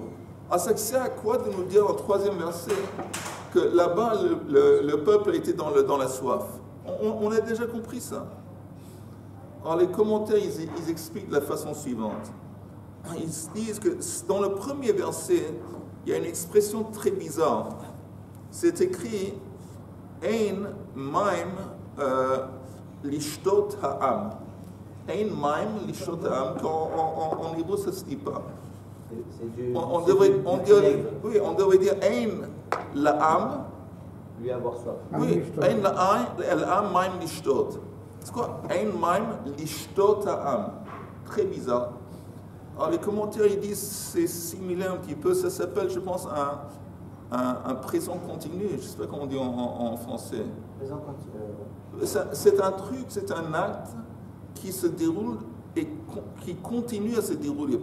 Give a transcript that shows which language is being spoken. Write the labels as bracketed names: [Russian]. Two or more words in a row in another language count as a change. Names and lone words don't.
[French] Ah, ça sert à quoi de nous dire dans le troisième verset que là-bas, le peuple était dans la soif? On a déjà compris ça. Alors les commentaires, ils expliquent de la façon suivante. Ils disent que dans le premier verset, il y a une expression très bizarre. C'est écrit « [Hebrew] אין מים לשתות העם ». « אין מים לשתות העם », [French] en hébreu, ça ne se dit pas. On devrait dire « [Hebrew] אין לעם ». [French] Lui avoir soif. [Hebrew] Oui, « אין לעם מים לשתות ». [French] C'est quoi? [Hebrew] אין מים לשתות העם. [French] Très bizarre. Alors les commentaires ils disent c'est similaire un petit peu. Ça s'appelle, je pense, un présent continu. Je ne sais pas comment on dit en français. Présent continu. C'est un truc, c'est un acte qui se déroule et qui continue à se dérouler.